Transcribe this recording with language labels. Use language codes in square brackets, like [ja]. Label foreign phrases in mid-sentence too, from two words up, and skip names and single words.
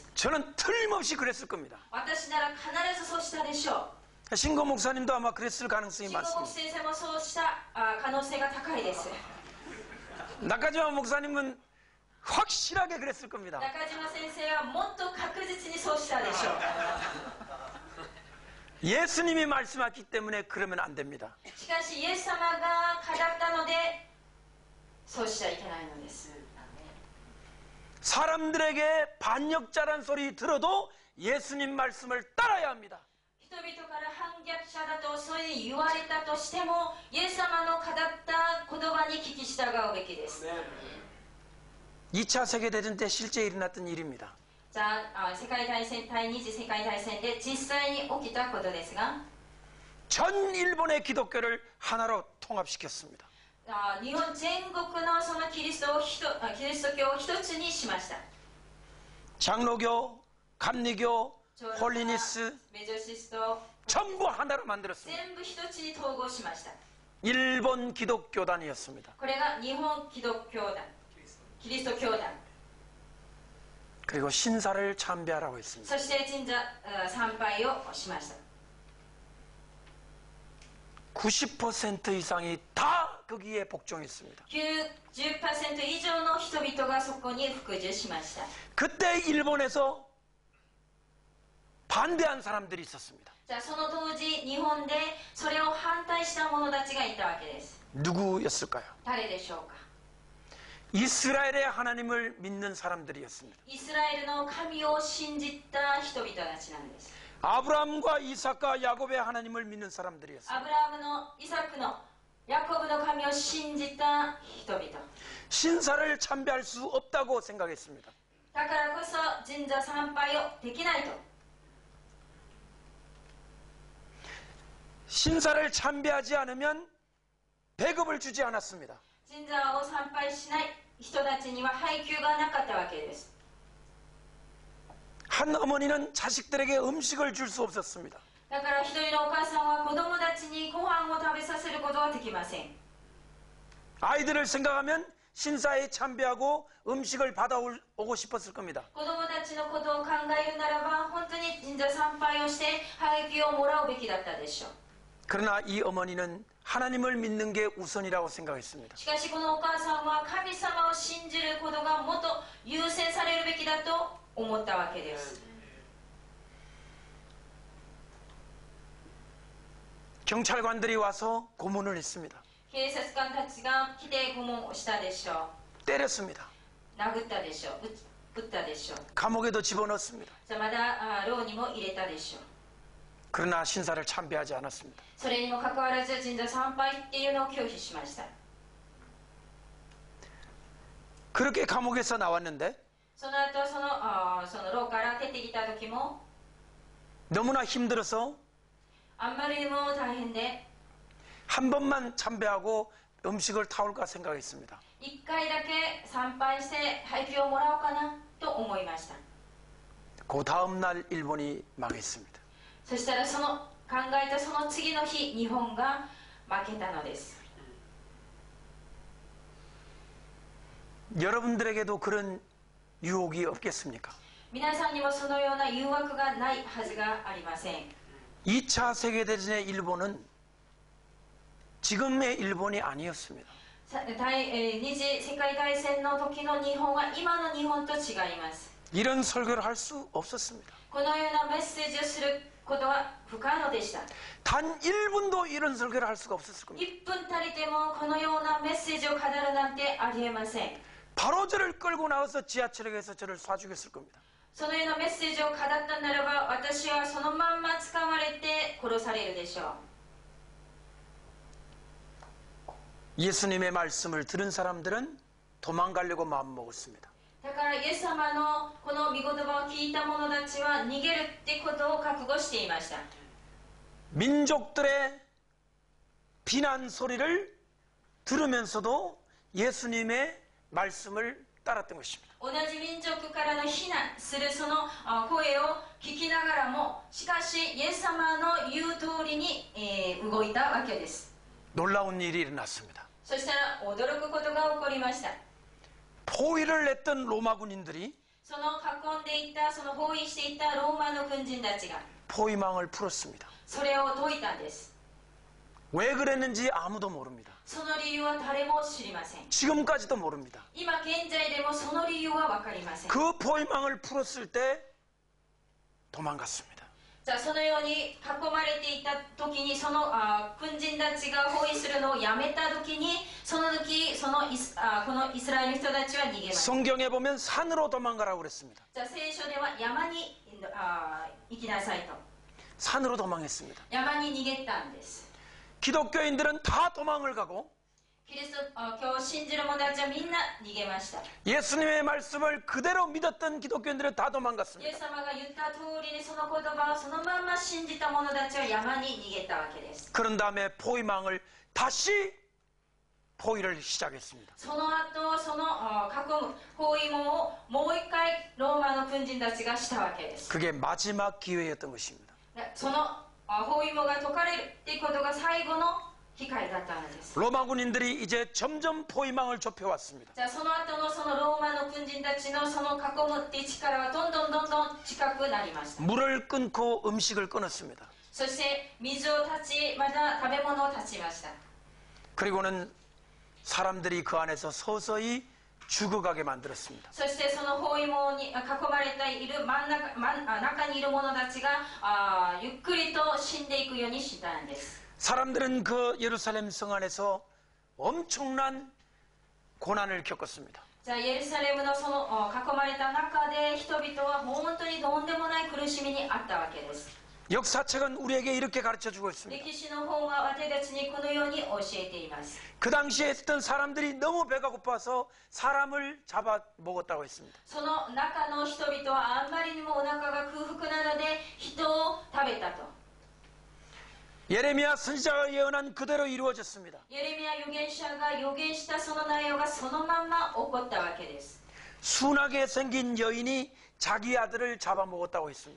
[ko] 저는 틀림없이 그랬을 겁니다. [ja] 私なら必ずそうしたでしょ [ko] 신고 목사님도 아마 그랬을 [ja] う [ko] 가능성이 [ja] 新国 [ko] 많습니다. [ja] 先生もそうした可能性が高いです [ko] 나까지마 목사님은 확실하게 그랬을 겁니다. [ja] 中島先生はもっと確実にそうしたでしょう [ko] 예수님이 말씀하셨기 때문에 그러면 안 됩니다. [ja] しかしイエス様が語ったのでそうしちゃいけないのです [ko] 사람들에게 반역자란 소리 들어도 예수님 말씀을 따라야 합니다. [ja] 人々から反逆者だとそういう言われたとしてもイエス様の語った言葉に聞き従うべきです [ko] 2차 세계대전 때 실제 일어났던 일입니다. [ja] じゃあ世界大戦第二次世界大戦で実際に起きたことですが [ko] 전 일본의 기독교를 하나로 통합시켰습니다. [ja] 日本全国のそのキリスト教を一つにしました [ko] 장로교, 감리교, 홀리니스 [ja] メジョシスト [ko] 전부 하나로 만들었습니다. [ja] 全部一つに統合しました [ko] 일본 기독교단이었습니다. [ja] これが日本基督教団キリスト教団 [ko] 그리고 신사를 참배하라고 했습니다. [ja] そして神社参拝をしました [ko] 90% 이상이 다 거기에 복종했습니다. [ja] 90% 以上の人々がそこに服従しました [ko] 그때 일본에서 반대한 사람들이 있었습니다. [ja] じゃあその当時日本でそれを反対した者たちがいたわけです [ko] 누구였을까요? [ja] 誰でしょうか [ko] 이스라엘의 하나님을 믿는 사람들이었습니다. [ja] イスラエルの神を信じた人々たちなんです [ko] 아브라함과 이삭과 야곱의 하나님을 믿는 [ja] ア [ko] 사람들이었습니다. [ja] ブラハムのイサクのヤコブの神を信じた人々 [ko] 신사를 참배할 수 없다고 생각했습니다. [ja] だからこそ神社参拝をできないと [ko] 신사를 참배하지 않으면 배급을 주지 않았습니다. [ja] 神社を参拝しない人たちには配給がなかったわけです [ko] 한 어머니는 자식들에게 음식을 줄 수 없었습니다. [ja] だから一人のお母さんは子供たちにご飯を食べさせることはできません [ko] 아이들을 생각하면 신사에 참배하고 음식을 받아오고 싶었을 겁니다. [ja] 子供たちのことを考えるならば本当に神社参拝をして配給をもらうべきだったでしょう [ko] 그러나 이 어머니는 하나님을 믿는 게 우선이라고 생각했습니다. [ja] しかしこのお母さんは神様を信じることがもっと優先されるべきだと思ったわけです [ko] 경찰관들이 와서 고문을 했습니다. [ja] 警察官たちが来て拷問をしたでしょ [ko] 때렸습니다. [ja] う殴ったでしょう撃ったでしょう [ko] 감옥에도 집어넣습니다. [ja] じゃあまだ牢にも入れたでしょう [ko] 그러나 신사를 참배하지 않았습니다. [ja] それにもかかわらず神社参拝っていうのを拒否しました [ko] 그렇게 감옥에서 나왔는데 [ja] その後その牢から出てきた時も [ko] 너무나 힘들어서 [ja] あんまりにも大変で [ko] 한 번만 참배하고 음식을 타올까 생각했습니다. [ja] 1 回だけ参拝して配給をもらおうかなと思いました。 [ko] 그 다음 날 일본이 망했습니다. [ja] そしたらその考えたその次の日日本が負けたのです。 [ko] 여러분들에게도 그런 유혹이 없겠습니까? [ja] 皆さんにもそのような誘惑がないはずがありません。 [ko] 2차 세계대전의 일본은 지금의 일본이 아니었습니다. [ja] 二次世界大戦の時の日本は今の日本と違います。 [ko] 이런 설교를 할 수 없었습니다. [ja] このようなメッセージをすることは不可能でした。 [ko] 단 1분도 이런 설교를 할 수가 없었을 겁니다. [ja] 1 分たりてもこのようなメッセージを語るなんてありえません。 [ko] 바로 저를 끌고 나와서 지하철역에서 저를 쏴 죽였을 겁니다. [ja] そのようなメッセージを語ったならば私はそのまんま捕まれて殺されるでしょう。 [ko] 예수님의 말씀을 들은 사람들은 도망가려고 마음먹었습니다. [ja] だからイエス様のこの御言葉を聞いた者たちは逃げるってことを覚悟していました。 [ko] 민족들의 비난 소리를 들으면서도 예수님의 말씀을 따랐던 것입니다. [ja] 同じ民族からの非難するその声を聞きながらもしかしイエス様の言う通りに動いたわけです。 [ko] 놀라운 일이 일어났습니다. [ja] そしたら驚くことが起こりました。 [ko] 포위를 냈던 로마 군인들이 [ja] その囲んでいたその包囲していたローマの軍人たちが [ko] 포위망을 풀었습니다. [ja] それを解いたんです。 [ko] 왜 그랬는지 아무도 모릅니다. [ja] その理由は誰も知りません。 [ko] 지금까지도 모릅니다. [ja] 今現在でもその理由は分かりません。 [ko] 그 포위망을 풀었을 때 도망갔습니다. [ja] じゃあそのように囲まれていた時にその軍人たちが包囲するのをやめた時にその時このイスラエルの人たちは逃げました。 [ko] 성경에 보면 산으로 도망가라고 그랬습니다. [ja] じゃあ聖書では山に行きなさいと [ko] 산으로 도망했습니다. [ja] 山に逃げたんです。 [ko] 기독교인들은 다 도망을 가고 [ja] キリスト教を信じる者たちはみんな逃げました。 [ko] 예수님의 말씀을 그대로 믿었던 기독교인들은 다 [ja] イエ [ko] 도망갔습니다. [ja] ス様が言った通りにその言葉をそのまんま信じた者たちは山に逃げたわけです。 [ko] 그런 다음에 포위망을 다시 포위를 시작했습니다. [ja] その後その囲む包囲網をもう一回ローマの軍人たちがしたわけです。 [ko] 그게 마지막 기회였던 것입니다. [ja] その包囲網が解かれるっていうことが最後の機会だったのです。 [ko] 로마 군인들이 이제 점점 포위망을 좁혀왔습니다. [ja] じゃあその後のそのローマの軍人たちのその囲むっていう力はどんどん近くなりました。 [ko] 물을 끊고 음식을 끊었습니다. [ja] そして水を断ちまた食べ物を断ちました。 [ko] 그리고는 사람들이 그 안에서 서서히 죽어가게 만들었습니다. [ja] そしてその包囲網に囲まれている中にいる者たちがゆっくりと死んでいくようにしたんです。 [ko] 사람들은 그 예루살렘 성 안에서 엄청난 고난을 겪었습니다. [ja] じゃあエルサレムのその囲まれた中で人々は本当にとんでもない苦しみにあったわけです。 [ko] 역사책은 우리에게 이렇게 가르쳐주고 있습니다. [ja] 歴史の本は私たちにこのように教えています。 [ko] 그 당시에 있던 사람들이 너무 배가 고파서 사람을 잡아 먹었다고 했습니다. [ja] その中の人々はあんまりにもお腹が空腹なので人を食べたと。 [ko] 예레미야 선지자가 예언한 그대로 이루어졌습니다. [ja] エレミヤ預言者が預言したその内容がそのまんま起こったわけです。 [ko] 순하게 생긴 여인이 자기 아들을 잡아먹었다고 했습니다.